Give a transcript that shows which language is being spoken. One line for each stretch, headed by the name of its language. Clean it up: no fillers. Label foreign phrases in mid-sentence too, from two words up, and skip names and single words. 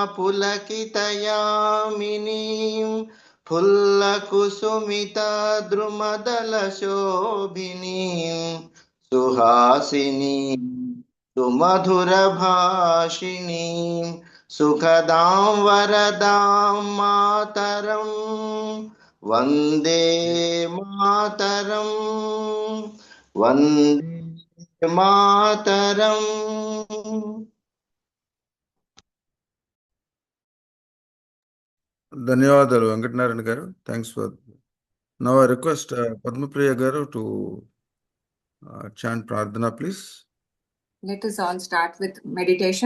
Sanskrit: Pulakitayaminim, फुल्लकुसुमिता द्रुमदलशोभिनीं सुहासिनीं सुमधुरभाषिणीं सुखदां वरदां मातरं वन्दे मातरं वन्दे मातरम्.
Telugu: ధన్యవాదాలు వెంకట నారాయణ గారు.
English: thanks for. Now I request Padmapriya Garu to chant Prardhana, please. Let us all start with meditation.